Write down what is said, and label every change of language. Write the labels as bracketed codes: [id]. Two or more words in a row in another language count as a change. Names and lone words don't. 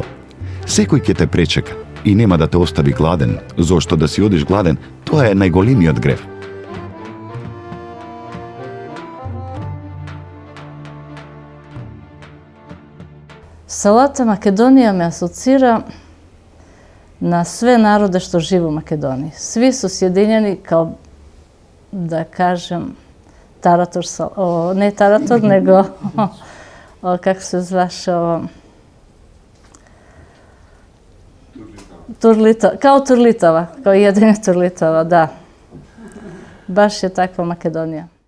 [mk] Секој ќе те пречека и нема да те остави гладен, зошто да си одиш гладен, тоа е најголемиот грев. [sr] Салата Македонија ме асоцира на све народе што живе у Македонија. Сви су сјединjeni као, da kažem, tarator, ne tarator, nego, kako se zvaše ovo? Turlitova. Kao Turlitova, kao jedine Turlitova, da. Baš je takva Makedonija.